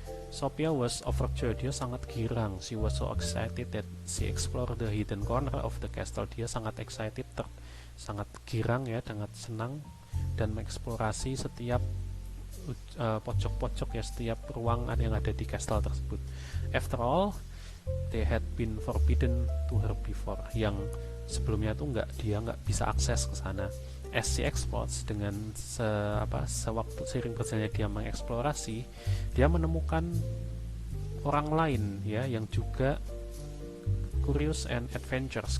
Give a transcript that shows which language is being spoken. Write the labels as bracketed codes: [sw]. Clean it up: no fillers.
[en] Sophia was overjoyed, [id] dia sangat girang. [en] She was so excited that she explored the hidden corner of the castle. [id] Dia sangat excited, sangat girang ya, sangat senang dan mengeksplorasi setiap pojok-pojok ya, setiap ruangan yang ada di castle tersebut. [en] After all, they had been forbidden to her before. [id] Yang sebelumnya tuh dia nggak bisa akses ke sana. [en] As she explores, [id] dengan sewaktu seiring berjalannya dia mengeksplorasi, dia menemukan orang lain ya yang juga [en] curious and adventurous.